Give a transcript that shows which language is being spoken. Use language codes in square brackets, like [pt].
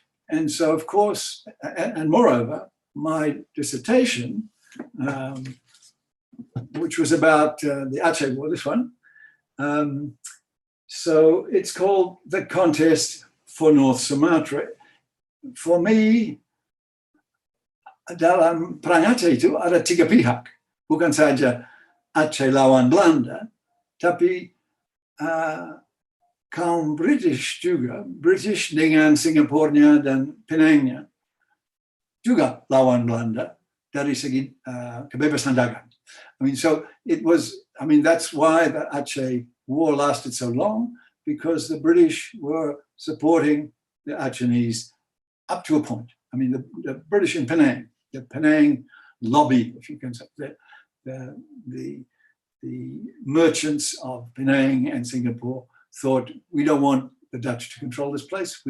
[en] And so, of course, and moreover, my dissertation, which was about the Aceh War, this one. So it's called The Contest for North Sumatra. For me, [ms] dalam perang Aceh itu ada tiga pihak, bukan saja Aceh lawan Belanda, tapi kaum British juga, British dengan Singapurnya dan Penangnya juga lawan Belanda dari segi kebebasan dagang. [en] I mean, so it was, I mean, that's why the Aceh War lasted so long, because the British were supporting the Acehnese up to a point. I mean, the British in Penang, the Penang lobby, if you can say, the merchants of Penang and Singapore thought, we don't want the Dutch to control this place.